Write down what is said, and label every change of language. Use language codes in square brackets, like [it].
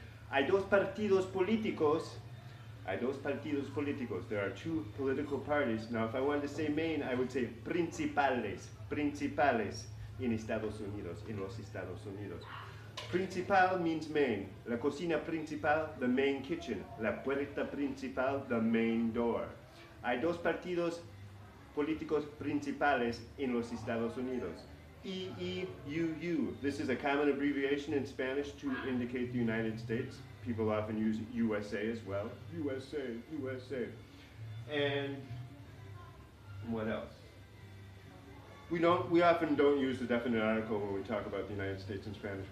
[es] Hay dos partidos políticos. [en] There are two political parties. Now, if I wanted to say main, I would say [es] principales en Estados Unidos, [en] en los Estados Unidos. Principal means main. [es] La cocina principal, [en] the main kitchen. [es] La puerta principal, [en] the main door. [es] Hay dos partidos políticos principales en los Estados Unidos. EEUU. [en] This is a common abbreviation in Spanish to indicate the United States. People often use USA as well. USA. And what else? We often don't use the definite article when we talk about the United States in Spanish.